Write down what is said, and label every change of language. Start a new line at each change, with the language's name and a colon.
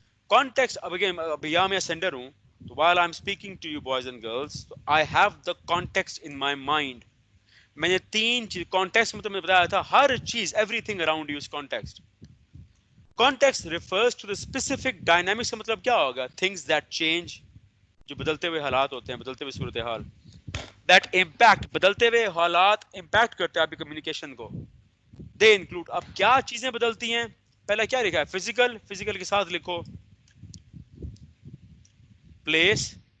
English: context,
Urdu: اب again اب یہاں میں سینڈر ہوں تو
English: while I'm speaking to you boys and girls, I have the context in my mind.
Urdu: میں نے تین چیز کانٹیکسٹ میں تمہیں بتایا تھا, ہر چیز
English: Everything around you is context. Context refers to the specific dynamics.
Urdu: کا مطلب کیا ہوگا,
English: things that change,
Urdu: جو بدلتے ہوئے حالات ہوتے ہیں, بدلتے ہوئے صورتحال.
English: that impact,
Urdu: بدلتے ہوئے حالات امپیکٹ کرتے ہیں آپ کی کمیونیکیشن کو.
English: They include.
Urdu: اب کیا چیزیں بدلتی ہیں؟ پہلا کیا لکھا ہے؟ فزیکل. فزیکل کے ساتھ لکھو پلیس.